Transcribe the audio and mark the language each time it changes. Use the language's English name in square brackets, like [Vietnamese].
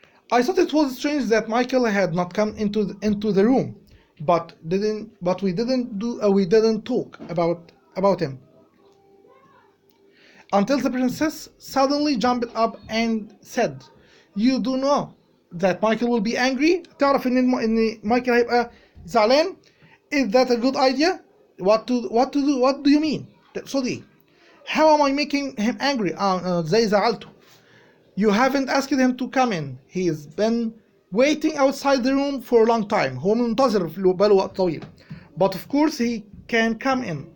[English] I thought it was strange that Michael had not come into the room, but we didn't talk about him until the princess suddenly jumped up and said, "You do know that Michael will be angry. [Arabic] تعرف إن مايكل هيبقى زعلان. [English] Is that a good idea? What do you mean?" [Arabic] تقصدي [English] how am I making him angry? [Arabic] زي زعلته. [English] You haven't asked him to come in. He's been waiting outside the room for a long time. [Arabic] هو منتظر بقاله وقت طويل. [English] But of course he can come in.